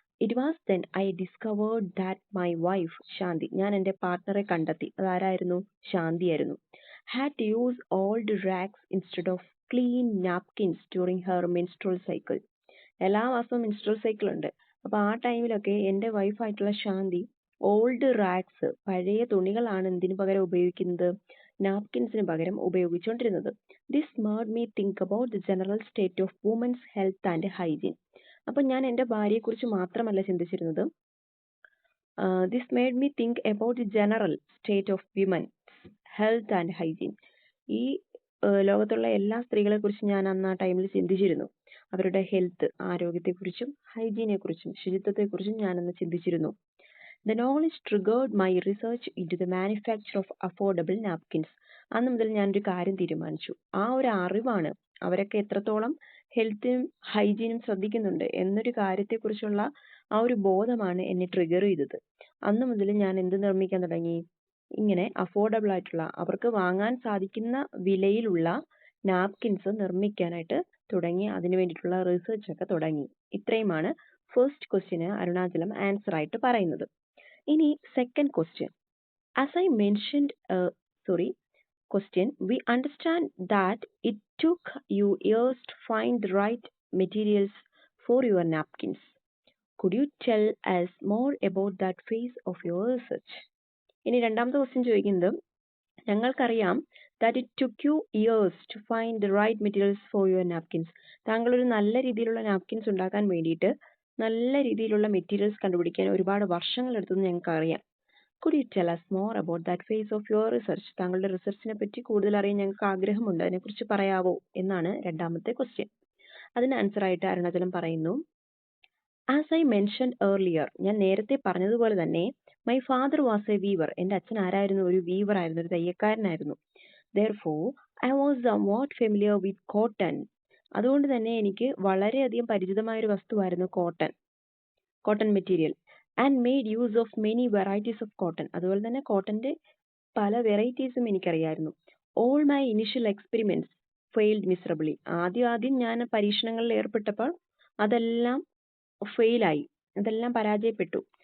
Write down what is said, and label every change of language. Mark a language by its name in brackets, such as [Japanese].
[English] It was then I discovered that my wife, Shanti, [Malayalam] ഞാൻ എൻ്റെ പാർട്ട്ണറെ കണ്ടെത്തി. അതാരായിരുന്നു? ശാന്തിയായിരുന്നു. [English] Had to use old rags instead of clean napkins during her menstrual cycle. [Malayalam] എല്ലാ മാസവും menstrual cycle ഉണ്ട്. അപ്പോൾ ആ ടൈമിലൊക്കെ എൻ്റെ വൈഫായിട്ടുള്ള ശാന്തി ഓൾഡ് റാഗ്സ്, പഴയ തുണികളാണ് എന്തിനു പകരം ഉപയോഗിക്കുന്നത്? നാപ്കിൻസിന് പകരം ഉപയോഗിച്ചുകൊണ്ടിരുന്നത്. [English] This made me think about the general state of women's health and hygiene. [Malayalam] അപ്പം ഞാൻ എൻ്റെ ഭാര്യയെക്കുറിച്ച് മാത്രമല്ല ചിന്തിച്ചിരുന്നത്. [English] This made me think about the general state of women's health and hygiene. [Malayalam] ഈ ലോകത്തുള്ള എല്ലാ സ്ത്രീകളെക്കുറിച്ചും ഞാൻ അന്ന് ആ ടൈമിൽ ചിന്തിച്ചിരുന്നു. അവരുടെ ഹെൽത്ത്, ആരോഗ്യത്തെക്കുറിച്ചും ഹൈജീനെക്കുറിച്ചും ശുചിത്വത്തെക്കുറിച്ചും ഞാനന്ന് ചിന്തിച്ചിരുന്നു. [English] The knowledge triggered my research into the manufacture of affordable napkins. [Malayalam] അന്ന് മുതൽ ഞാനൊരു കാര്യം തീരുമാനിച്ചു. ആ ഒരു അറിവാണ്, അവരൊക്കെ എത്രത്തോളം ഹെൽത്തും ഹൈജീനും ശ്രദ്ധിക്കുന്നുണ്ട് എന്നൊരു കാര്യത്തെക്കുറിച്ചുള്ള ആ ഒരു ബോധമാണ് എന്നെ ട്രിഗർ ചെയ്തത്. അന്ന് മുതൽ ഞാൻ എന്ത് നിർമ്മിക്കാൻ തുടങ്ങി? ഇങ്ങനെ അഫോർഡബിൾ ആയിട്ടുള്ള, അവർക്ക് വാങ്ങാൻ സാധിക്കുന്ന വിലയിലുള്ള നാപ്കിൻസ് നിർമ്മിക്കാനായിട്ട് തുടങ്ങി. അതിനു വേണ്ടിയിട്ടുള്ള റിസർച്ച് ഒക്കെ തുടങ്ങി. ഇത്രയുമാണ് ഫസ്റ്റ് ക്വസ്റ്റ്യന് അരുണാചലം ആൻസർ ആയിട്ട് പറയുന്നത്. ഇനി second question. [English] As I mentioned Question. We understand that it took you years to find the right materials for your napkins. Could you tell us more about that phase of your research? [Malayalam] ഇനി രണ്ടാമത്തെ question ചോദിക്കുന്നത്, ഞങ്ങൾക്കറിയാം [English] that it took you years to find the right materials for your napkins. [Malayalam] താങ്കൾ ഒരു നല്ല രീതിയിലുള്ള napkins ഉണ്ടാക്കാൻ വേണ്ടിയിട്ട് നല്ല രീതിയിലുള്ള മെറ്റീരിയൽസ് കണ്ടുപിടിക്കാൻ ഒരുപാട് വർഷങ്ങൾ എടുത്തെന്ന് ഞങ്ങൾക്ക് അറിയാം. [English] Could you tell us more about that phase of your research? [Malayalam] താങ്കളുടെ റിസർച്ചിനെ പറ്റി കൂടുതൽ അറിയാൻ ഞങ്ങൾക്ക് ആഗ്രഹമുണ്ട്, അതിനെക്കുറിച്ച് പറയാവോ എന്നാണ് രണ്ടാമത്തെ ക്വസ്റ്റ്യൻ. അതിന് ആൻസർ ആയിട്ട് അരുണാചലം പറയുന്നു, [English] as I mentioned earlier, [Malayalam] ഞാൻ നേരത്തെ പറഞ്ഞതുപോലെ തന്നെ [English] my father was a weaver, [Malayalam] എൻ്റെ അച്ഛൻ ആരായിരുന്നു? ഒരു വീവർ ആയിരുന്നു, ഒരു തയ്യക്കാരനായിരുന്നു. [English] Therefore, I was somewhat familiar with cotton. [Malayalam] അതുകൊണ്ട് തന്നെ എനിക്ക് വളരെയധികം പരിചിതമായ ഒരു വസ്തുവായിരുന്നു cotton material. [English] And made use of many varieties of cotton. [Malayalam] അതുപോലെ തന്നെ കോട്ടന്റെ പല വെറൈറ്റീസും എനിക്കറിയായിരുന്നു. [English] All my initial experiments failed miserably. [Malayalam] ആദ്യം ഞാൻ പരീക്ഷണങ്ങളിൽ ഏർപ്പെട്ടപ്പോൾ അതെല്ലാം ഫെയിലായി, അതെല്ലാം പരാജയപ്പെട്ടു.